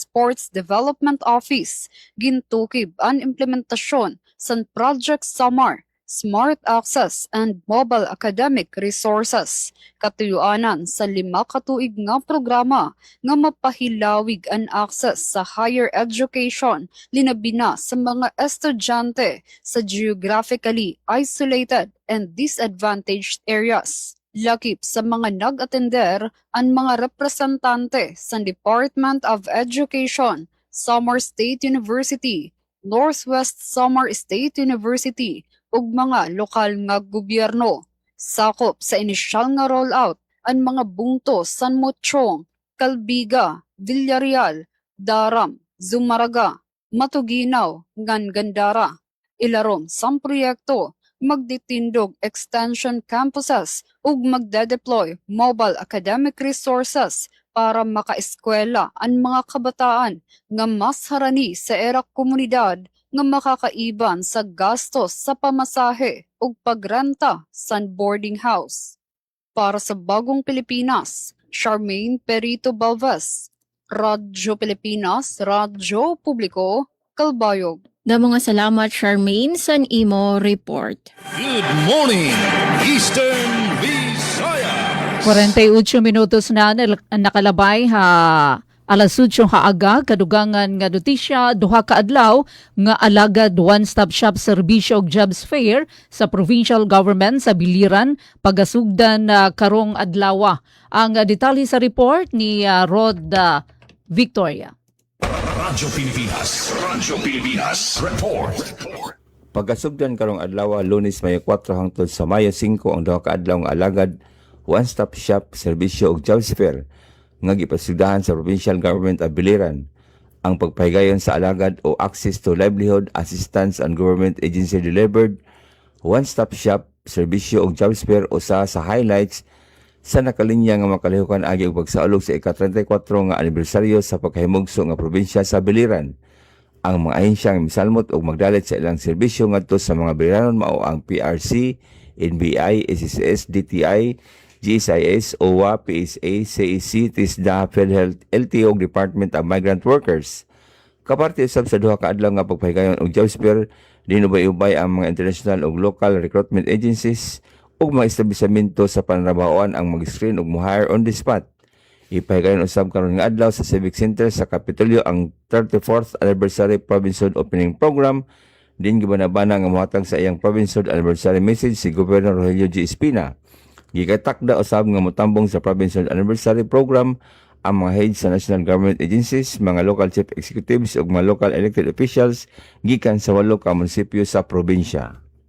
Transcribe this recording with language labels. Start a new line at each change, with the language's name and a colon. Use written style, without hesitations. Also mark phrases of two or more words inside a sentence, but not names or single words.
Waray: Sports Development Office, gintukib ang implementasyon sa Project Samar, Smart Access and Mobile Academic Resources, katuyuanan sa 5 katuig nga programa nga mapahilawig ang access sa
English: higher education
Waray: linabi na sa mga estudyante sa
English: geographically isolated and disadvantaged areas.
Waray: Lakip sa mga nag-atender ang mga representante sa Department of Education, Samar State University, Northwest Samar State University ug mga lokal nga gobyerno. Sakop sa inisyal nga rollout ang mga bungto San Mochong, Calbiga, Villarreal, Daram, Zumaraga, Matuginaw, Gandara. Ilarom sa proyekto magditindog extension campuses ug magde-deploy mobile academic resources para makaeskwela ang mga kabataan nga mas harani sa era komunidad nga makakaiban sa gastos sa pamasahe ug pagrenta sa
English: boarding house.
Waray: Para sa Bagong Pilipinas, Charmaine Perito Balvez, Radyo Pilipinas, Radyo Publiko, Calbayog. Damo nga salamat Charmaine sa imo report.
English: Good morning, Eastern Visaya.
Waray: 48 minutos na nakalabay ha alas 8 haaga
Cebuano: kadugangan nga notisya duha ka adlaw nga alagad
English: one-stop shop
Cebuano: serbisyo og
English: jobs fair
Cebuano: sa provincial government sa Biliran pagasugdan karong adlaw. Ang detalye sa report ni Rod Victoria. Radyo Pilipinas. Radyo Pilipinas. Report. Pagkasugdan karong adlaw Lunes Mayo 4 hangtod sa Mayo 5 ang duha ka adlaw nga alagad
English: one-stop shop
Cebuano: serbisyo ug
English: job fair
Cebuano: nga gipasugdahan sa
English: provincial government of Biliran.
Cebuano: Ang pagpahigayon sa alagad o
English: access to livelihood assistance and government agency delivered one-stop shop
Cebuano: serbisyo ug
English: job fair
Cebuano: usa sa highlights sa nakalinya nga makalihukan agi og pagsaulog sa ika-34 nga anibersaryo sa pagkahimugso nga probinsya sa Biliran. Ang mga ahensyang misalmot o magdalit sa ilang serbisyo ngadto sa mga Biliranon mao ang PRC, NBI, SSS, DTI, GSIS, OWA, PSA, CEC, TISDA, PhilHealth, LTO, Department of Migrant Workers. Kaparte usab sa duha ka adlaw nga pagpahigayon og job fair, dinubay-ubay ang mga international ug
English: local recruitment agencies
Cebuano: ug mga establishmento sa panrabahoan ang mag-screen ug mo-hire
English: on the spot.
Cebuano: Ipahigayon usab karon nga adlaw sa Civic Center sa Kapitolyo ang 34th Anniversary Provincial Opening Program. Din gibanabana nga mohatag sa iyang
English: Provincial Anniversary message
Cebuano: si Governor Rogelio G. Espina. Gikatakda usab nga motambong sa Provincial Anniversary Program ang mga heads sa
English: national government agencies,
Cebuano: mga
English: local chief executives
Cebuano: ug mga
English: local elected officials
Cebuano: gikan sa 8 ka munisipyo sa probinsya.